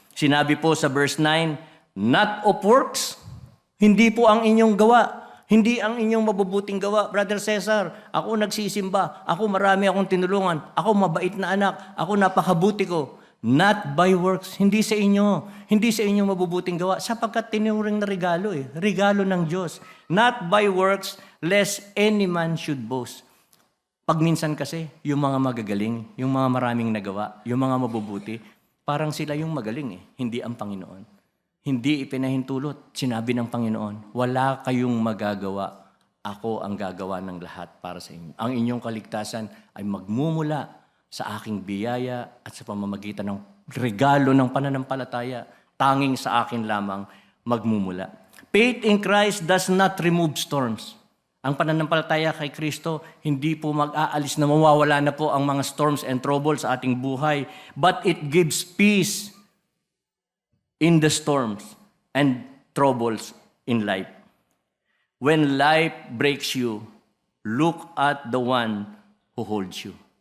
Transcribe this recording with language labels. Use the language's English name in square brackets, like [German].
[Filipino] Sinabi po sa verse 9, [English] not of works, [Filipino] hindi po ang inyong gawa. Hindi ang inyong mabubuting gawa. Brother Cesar, ako nagsisimba. Ako marami akong tinulungan. Ako mabait na anak. Ako napakabuti ko. [English] Not by works. [Filipino] Hindi sa inyo. Hindi sa inyong mabubuting gawa. Sapagkat tinuring na regalo eh. Regalo ng Diyos. [English] Not by works, lest any man should boast. [Filipino] Pag minsan kasi, yung mga magagaling, yung mga maraming nagawa, yung mga mabubuti, parang sila yung magaling eh. Hindi ang Panginoon. Hindi ipinahintulot. Sinabi ng Panginoon, wala kayong magagawa. Ako ang gagawa ng lahat para sa inyo. Ang inyong kaligtasan ay magmumula sa aking biyaya at sa pamamagitan ng regalo ng pananampalataya. Tanging sa akin lamang magmumula. [English] Faith in Christ does not remove storms. [Filipino] Ang pananampalataya kay Kristo, hindi po mag-aalis na mawawala na po ang mga [English] storms and troubles [Filipino] sa ating buhay. [English] But it gives peace in the storms and troubles in life. When life breaks you, look at the one who holds you.